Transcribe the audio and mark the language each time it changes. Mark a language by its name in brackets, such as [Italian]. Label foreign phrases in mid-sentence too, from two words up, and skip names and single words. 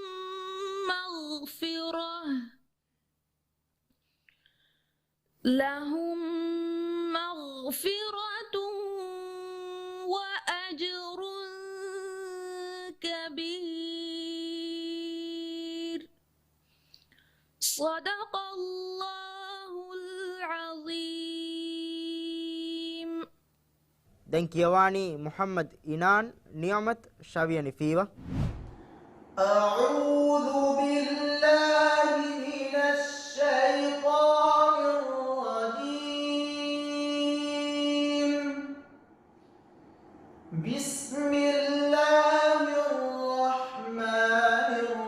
[Arabic] مغفرة وأجر كبير صدق الله العظيم. [Sinhala] දැන් කියවානි මුහම්මද් ඉනාන් නියමත් ශවියනි ෆීවා [Arabic] أعوذ بالله من الشيطان الرجيم بسم الله الرحمن